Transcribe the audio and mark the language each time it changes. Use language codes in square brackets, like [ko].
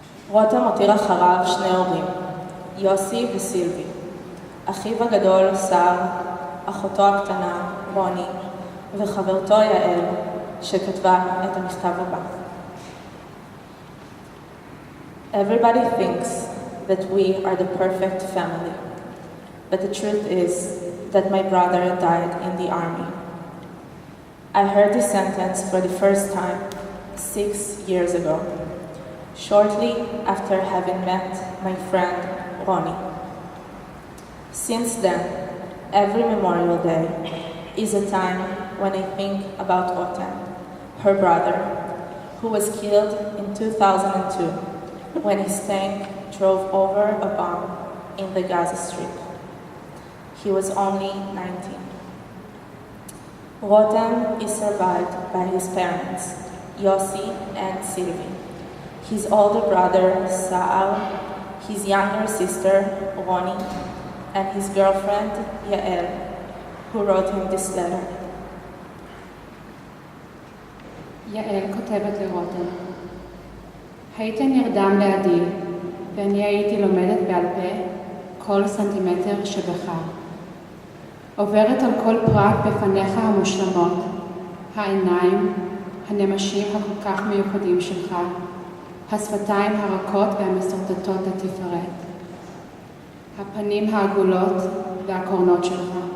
[he] רותם הותיר אחריו 2 הורים, יוסי וסילבי, אחיו הגדול שר, אחותו הקטנה רוני וחברתו יעל שכתבה את המכתב הבא. [en] Everybody thinks that we are the perfect family, but the truth is that my brother died in the army. I heard this sentence for the first time 6 years ago, shortly after having met my friend Ronnie. Since then, every Memorial Day is a time when I think about Rotem, her brother, who was killed in 2002 when his tank drove over a bomb in the Gaza Strip. He was only 19. Rotem is survived by his parents, Yossi and Sylvie, his older brother, Saal, his younger sister, Roni, and his girlfriend, Yael, who wrote him this letter. [he] יעל כותבת לרותם, היית נרדם לידי, ואני הייתי לומדת בעל פה כל סנטימטר שבך. עוברת על כל פרט בפניך המושלמות, העיניים, הנמשים הכל כך מיוחדים שלך, השפתיים הרכות והמסורטטות לתפארת, הפנים העגולות והקורנות שלך.